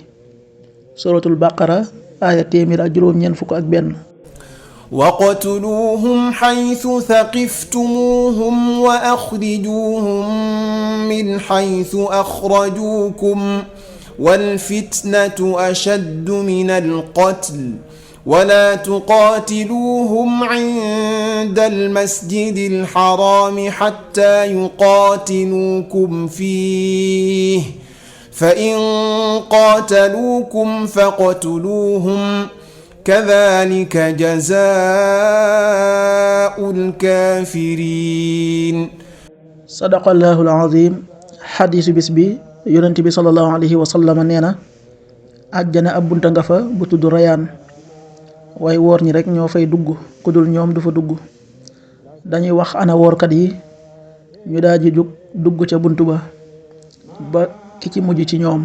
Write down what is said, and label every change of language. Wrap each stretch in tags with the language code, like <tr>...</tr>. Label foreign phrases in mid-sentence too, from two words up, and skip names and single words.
<wo>suratul baqara aaya téeméer ak juróom-ñeent fukk ak benn.</wo> <ar>واقتلوهم حيث ثقفتموهم وأخرجوهم من حيث أخرجوكم والفتنة أشد من القتل ولا تقاتلوهم عند المسجد الحرام حتى يقاتلوكم فيه فإن قاتلوكم فاقتلوهم كذلك جزاء الكافرين. صدق الله العظيم.</ar> <wo>حديث bis bi yonent bi</wo> <ar>صلى الله عليه وسلم</ar> <wo>nee na àjjana ab bunta nga fa bu tudd Rayaan, waaye woor ñi rek ñoo fay dugg, ku dul ñoom du fa dugg. dañuy wax ana woorkat yi, ñu daal di dugg ca bunt ba ki ci mujj ci ñoom.</wo>